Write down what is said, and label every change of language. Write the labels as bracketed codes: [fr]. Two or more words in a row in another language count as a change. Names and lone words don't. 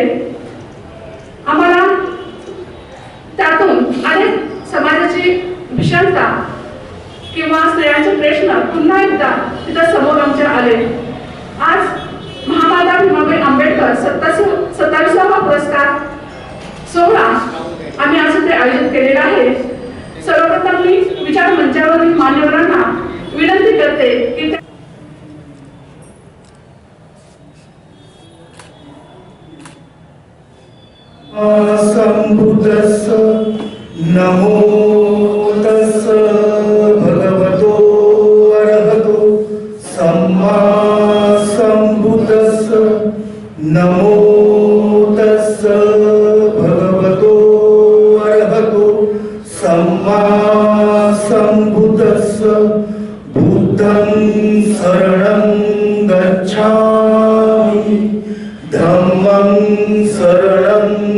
[mr] आम्हाला त्यातून अनेक समाजाची विषमता किंवा स्त्रियांचे प्रश्न पुन्हा एकदा तिथं समोर आमच्या आले। आज महामाता भीमाबाई आंबेडकर 27वा पुरस्कार सोहळा आम्ही आज इथे आयोजित केलेला आहे। सर्वप्रथम मी विचार मंचावरील मान्यवरांना विनंती करते की [pi] संबुद्धस्स नमो तस्स भगवतो अरहतो सम्मा संबुद्धस्स नमो तस्स भगवतो अरहतो सम्मा संबुद्धस्स बुद्धं शरणं गच्छामि धम्मं शरणं